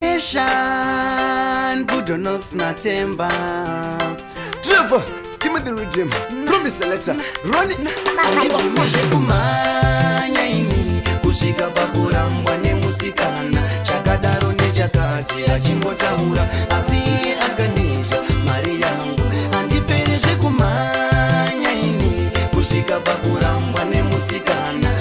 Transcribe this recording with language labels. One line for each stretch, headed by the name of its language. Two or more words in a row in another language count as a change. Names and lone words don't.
English: Eshan, Budo Nox na Temba. Trevor, give me the rhythm. Promise selector. Run it.
Shona: Kumanya ini, kusvika pakurambwa nemusikana. Chakadaro nechakati, achingotaura. Asi iye akandizha, mari yangu. Handipere zvekumanya ini, kusvika pakurambwa nemusikana.